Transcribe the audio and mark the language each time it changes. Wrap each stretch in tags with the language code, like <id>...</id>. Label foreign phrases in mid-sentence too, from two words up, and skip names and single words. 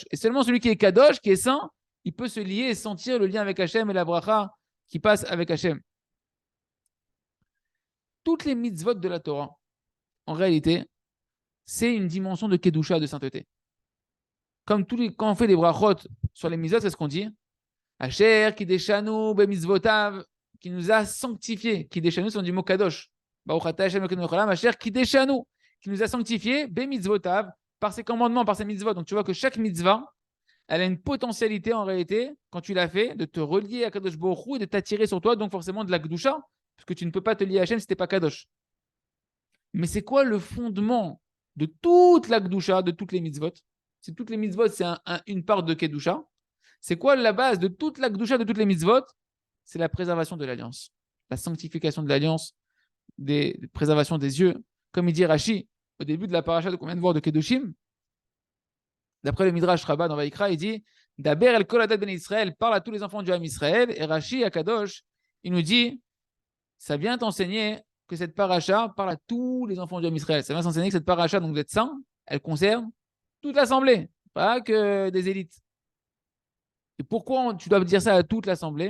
<fr>Et seulement celui qui est kadosh, qui est saint, il peut se lier et sentir le lien avec Hachem et la bracha qui passe avec Hachem. Toutes les mitzvot de la Torah, en réalité, c'est une dimension de kedusha, de sainteté. Comme quand on fait des brachot sur les mitzvot, c'est ce qu'on dit.</fr> <he>אשר קדשנו במצוותיו,</he> <fr>qui nous a sanctifiés. Kideshanu, c'est du mot kadosh.</fr> <he>ברוך אתה השם אלוקינו מלך העולם, אשר קדשנו,</he> <fr>qui nous a sanctifiés bemitzvotav, par ses commandements, par ses mitzvot. Donc tu vois que chaque mitzvah, elle a une potentialité en réalité, quand tu l'as fait, de te relier à</fr> <he>קדוש ברוך הוא</he> <fr>et de t'attirer sur toi, donc forcément de la Kedusha, parce que tu ne peux pas te lier à Hachem si tu n'es pas Kadosh. Mais c'est quoi le fondement de toute la Kedusha, de toutes les mitzvot? Si toutes les mitzvot, c'est une part de Kedusha, c'est quoi la base de toute la Kedusha, de toutes les mitzvot? C'est la préservation de l'alliance, la sanctification de l'alliance, des préservation des yeux. Comme il dit Rashi, au début de la paracha qu'on vient de voir de Kedoshim, d'après le Midrash Rabbah dans Vaïkra, il dit</fr> <he>דבר אל כל עדת בן ישראל,</he> <fr>parle à tous les enfants du</fr> <he>עם ישראל.</he> <fr>Et Rashi, à Kadosh, il nous dit ça vient t'enseigner que cette paracha parle à tous les enfants du</fr> <he>עם ישראל.</he> <fr>Ça vient t'enseigner que cette paracha, donc d'être saint, elle concerne toute l'assemblée, pas que des élites. Et pourquoi tu dois dire ça à toute l'assemblée?</fr>